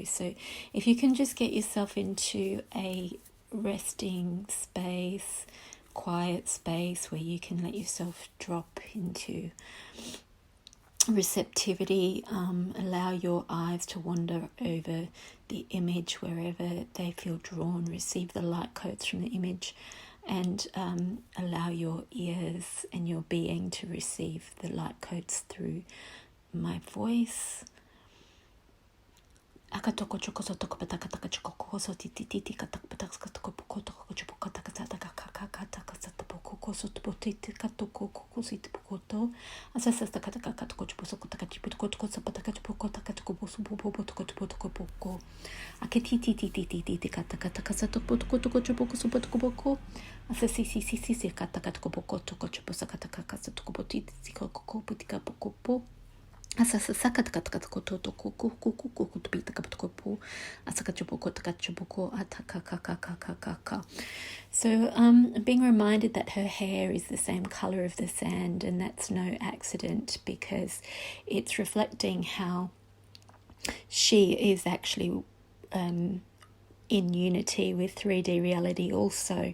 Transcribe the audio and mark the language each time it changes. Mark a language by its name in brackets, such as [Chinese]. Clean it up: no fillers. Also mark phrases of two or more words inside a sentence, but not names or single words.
[English] So if you can just get yourself into a resting space, quiet space where you can let yourself drop into receptivity, allow your eyes to wander over the image wherever they feel drawn, receive the light codes from the image, and allow your ears and your being to receive the light codes through my voice. Akatoko choko sotoko pataka taka choko koso titi katak patak katoko pokotoko choko kataka taka kakaka satapoko koso topotiti katoko kosi pokoto asasa kataka katoko choko taka chipoko koso pataka choko taka choko bosu bobo toko poko aketiti titi kataka taka satoko toko choko sopotoko poko asasi si kataka toko poko toko choko sakataka katoko potiti koko putika poko. So being reminded that her hair is the same color of the sand, and that's no accident because it's reflecting how she is actually in unity with 3D reality also.